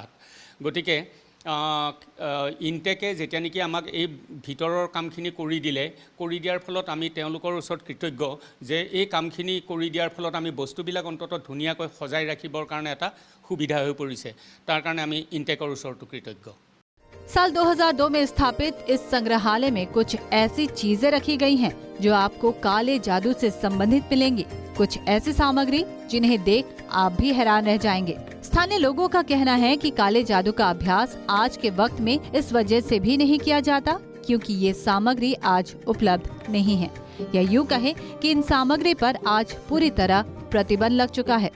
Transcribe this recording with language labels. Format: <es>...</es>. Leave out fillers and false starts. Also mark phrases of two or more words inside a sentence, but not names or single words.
<as>গতিকে ইনটেকে যেতিয়া নেকি আমাক এই ভিতৰৰ কামখিনি কৰি দিয়াৰ ফলত আমি তেওঁলোকৰ ওচৰত কৃতজ্ঞ যে এই কামখিনি কৰি দিয়াৰ ফলত আমি বস্তুবিলাক অন্ততঃ ধুনীয়াকৈ সজাই ৰাখিবৰ কাৰণে এটা সুবিধা হৈ পৰিছে, তাৰ কাৰণে আমি ইনটেকৰ ওচৰতো কৃতজ্ঞ।</as> <hi>साल 2002 में स्थापित इस संग्रहालय में कुछ ऐसी चीजें रखी गई हैं जो आपको काले जादू से संबंधित मिलेंगी। कुछ ऐसी सामग्री जिन्हें देख आप भी हैरान रह जाएंगे। स्थानीय लोगों का कहना है कि काले जादू का अभ्यास आज के वक्त में इस वजह से भी नहीं किया जाता क्योंकि ये सामग्री आज उपलब्ध नहीं है, या यूँ कहे कि इन सामग्री पर आज पूरी तरह प्रतिबंध लग चुका है।</hi>